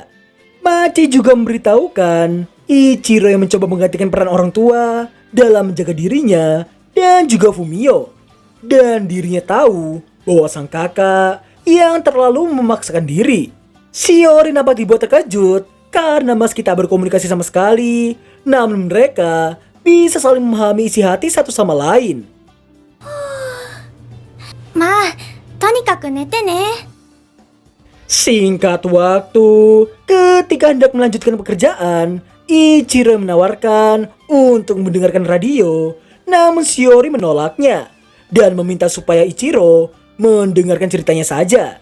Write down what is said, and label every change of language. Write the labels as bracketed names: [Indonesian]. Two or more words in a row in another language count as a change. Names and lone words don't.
[Indonesian] Machi juga memberitahukan Ichiro yang mencoba menggantikan peran orang tua dalam menjaga dirinya dan juga Fumio. Dan dirinya tahu bahwa sang kakak yang terlalu memaksakan diri. Shiori nampak dibuat terkejut karena meski tak berkomunikasi sama sekali, namun mereka bisa saling memahami isi hati satu sama lain. [Japanese] まあ、とにかく寝てね。 [Indonesian] Singkat waktu, ketika hendak melanjutkan pekerjaan, Ichiro menawarkan untuk mendengarkan radio, namun Shiori menolaknya dan meminta supaya Ichiro mendengarkan ceritanya saja.